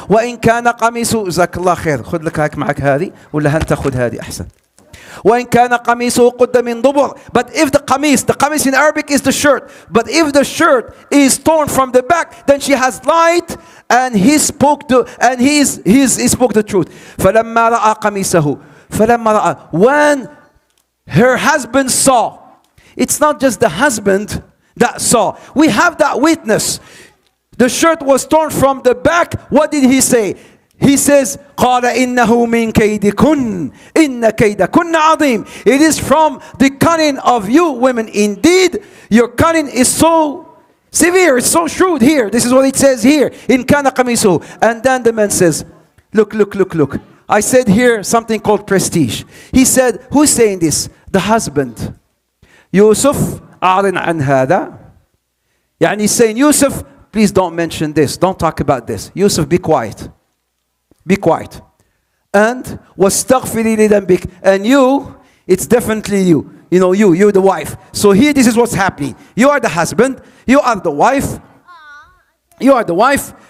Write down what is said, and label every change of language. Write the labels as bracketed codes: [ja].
[ar] وإن كان قميصه جزاك الله خير. خذ لك هاك معك هذه ولا أنت خذ هذه أحسن. وإن كان قميصه قد من دبر. [en] But if the qamis in Arabic is the shirt. But if the shirt is torn from the back, then she has light, and he spoke he spoke the truth. [ar] فلما رأى قميصه. [en] When her husband saw. It's not just the husband that saw. We have that witness. The shirt was torn from the back. What did he say? He says, [ar] قال إنه من كيدكن إن كيدكن عظيم. [en] It is from the cunning of you women. Indeed, your cunning is so severe, it's so shrewd here. This is what it says here. [ar] إن كان قميصه. [en] And then the man says, look. I said here something called prestige. He said, who's saying this? The husband. [ar] Yusuf, أعلن عن هذا. [en] يعني he's saying, Yusuf, please don't mention this. Don't talk about this. Yusuf, be quiet. Be quiet. [ar] And واستغفري لذنبك. [en] And you, it's definitely you. You're the wife. So here, this is what's happening. You are the husband. You are the wife. You are the wife.